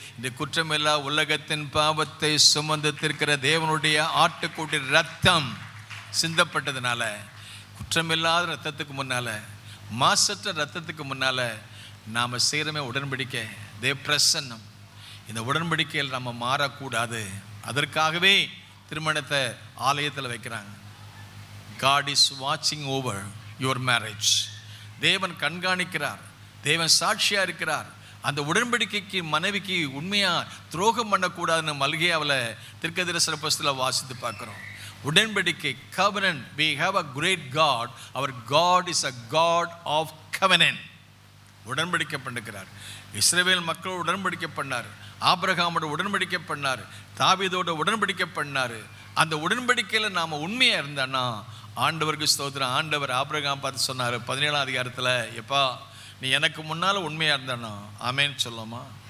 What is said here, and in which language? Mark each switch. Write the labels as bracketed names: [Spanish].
[Tamil] இந்த குற்றமில்லா உலகத்தின் பாவத்தை சுமந்து தீர்க்கிற தேவனுடைய ஆட்டுக்குட்டி ரத்தம் சிந்தப்பட்டதுனால, குற்றமில்லாத ரத்தத்துக்கு முன்னால், மாசற்ற ரத்தத்துக்கு முன்னால் நாம் செய்கிறமே உடன்படிக்கை, தேவ பிரசன்னம். இந்த உடன்படிக்கையில் நம்ம மாறக்கூடாது. அதற்காகவே திருமணத்தை ஆலயத்தில் வைக்கிறாங்க. [English] God is watching over your marriage. [Tamil] தேவன் கண்காணிக்கிறார், தேவன் சாட்சியாக இருக்கிறார். அந்த உடன்படிக்கைக்கு மனைவிக்கு உண்மையாக துரோகம் பண்ணக்கூடாதுன்னு மல்கியாவில் தீர்க்கதரிசன புஸ்தகத்தில் வாசித்து பார்க்குறோம். உடன்படிக்கை, covenant. [English] We have a great God. Our God is a God of covenant. [Tamil] உடன்படிக்கை பண்ணுகிறார். இஸ்ரவேல் மக்களோடு உடன்படிக்கை பண்ணார், ஆபிரகாமோட உடன்படிக்கை பண்ணார், தாவீதோட உடன்படிக்கை பண்ணார். அந்த உடன்படிக்கையில் நாம் உண்மையாக இருந்தோன்னா ஆண்டவருக்கு ஸ்தோத்திரம். ஆண்டவர் ஆபிரகாம் பார்த்து சொன்னார் 17ஆம் அதிகாரத்தில், எப்பா நீ எனக்கு முன்னால் உண்மையாக இருந்தானா ஆமேன்னு சொல்லாமா?